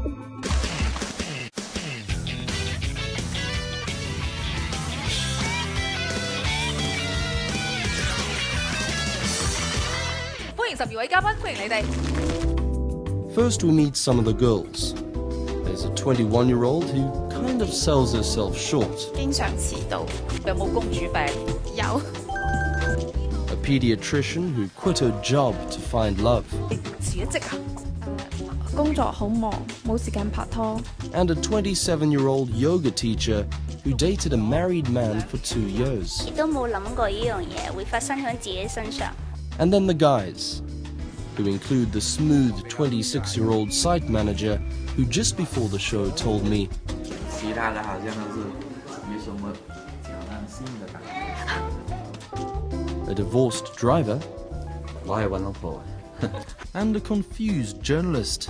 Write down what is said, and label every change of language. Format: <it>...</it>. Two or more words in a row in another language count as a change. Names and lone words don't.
<en>First we meet some of the girls. There's a 21-year-old who kind of sells herself short.</en> <yue>經常遲到，有冇公主病？有。</yue> <en>A pediatrician who quit her job to find love.</en> <yue>辭咗職啊？工作好忙，冇時間拍拖。</yue> <en>And a 27-year-old yoga teacher who dated a married man for 2 years.</en> <yue>亦都冇諗過呢樣嘢會發生喺自己身上。</yue> <en>And then the guys, who include the smooth 26-year-old site manager who just before the show told me, a divorced driver, and a confused journalist.</en>